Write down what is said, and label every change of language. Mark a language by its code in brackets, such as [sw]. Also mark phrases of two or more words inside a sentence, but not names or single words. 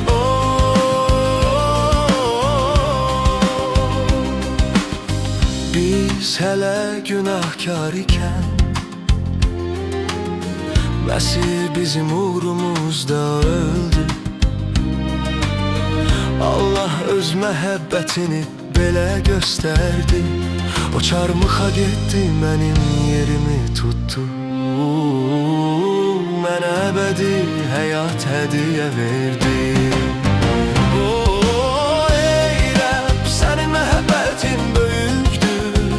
[tr] Biz hele günahkar iken Mesih bizim uğrumuzda öldü. [az] Allah öz məhəbbətini belə gösterdi. O çarmıxa getdi, mənim yerimi tuttu. Mənə əbədi həyat hədiyyə verdi. Ey Rəbb, sənin məhəbbətin böyükdür.